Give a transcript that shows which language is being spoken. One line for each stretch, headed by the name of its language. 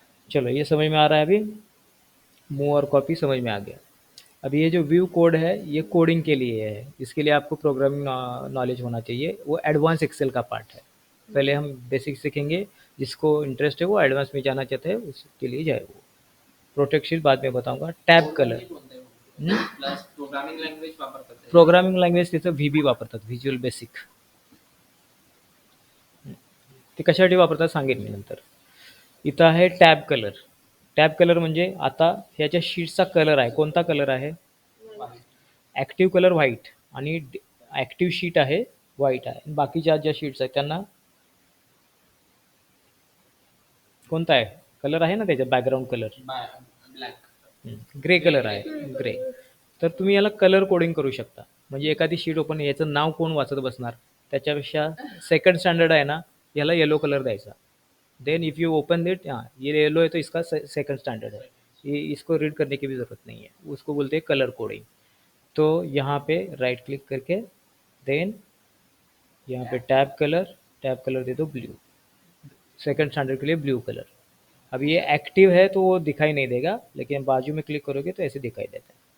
Hindi: चलो ये समझ में आ रहा है अभी, मूव और कॉपी समझ में आ गया। अब ये जो व्यू कोड है, ये कोडिंग के लिए है, इसके लिए आपको प्रोग्रामिंग नॉलेज होना चाहिए, वो एडवांस एक्सेल का पार्ट है। पहले हम बेसिक सीखेंगे, जिसको इंटरेस्ट है वो एडवांस में जाना चाहते हैं उसके लिए जाए वो। प्रोटेक्ट शीट बाद में बताऊंगा।
Marathi: टॅब कलर, प्रोग्रामिंग लँग्वेज वापरतात प्रोग्रामिंग लँग्वेज तिथं व्ही वापरतात, व्हिज्युअल बेसिक। ते कशासाठी वापरतात सांगेन मी नंतर। इथं आहे टॅब कलर। टॅब कलर म्हणजे आता ह्याच्या शीट्सचा कलर आहे, कोणता कलर आहे, ॲक्टिव्ह कलर व्हाईट, आणि ॲक्टिव्ह शीट आहे व्हाईट आहे, बाकीच्या ज्या शीट्स आहेत त्यांना कोणता आहे कलर आहे ना, त्याचा background colour black grey colour आहे, ग्रे। तर तुम्ही याला कलर कोडिंग करू शकता। म्हणजे एखादी शीट ओपन, याचं नाव कोण वाचत बसणार, त्याच्यापेक्षा सेकंड स्टँडर्ड आहे ना, याला येलो कलर द्यायचा।
English: then if you open it,
Hindi: हाँ ये येलो है तो इसका सेकंड स्टैंडर्ड है, ये इसको रीड करने की भी ज़रूरत नहीं है, उसको बोलते हैं कलर कोडिंग। तो यहाँ पे राइट क्लिक करके देन यहाँ पे टैब कलर दे दो ब्लू, सेकंड स्टैंडर्ड के लिए ब्लू कलर। अब ये एक्टिव है तो वो दिखाई नहीं देगा, लेकिन बाजू में क्लिक करोगे तो ऐसे दिखाई देता है।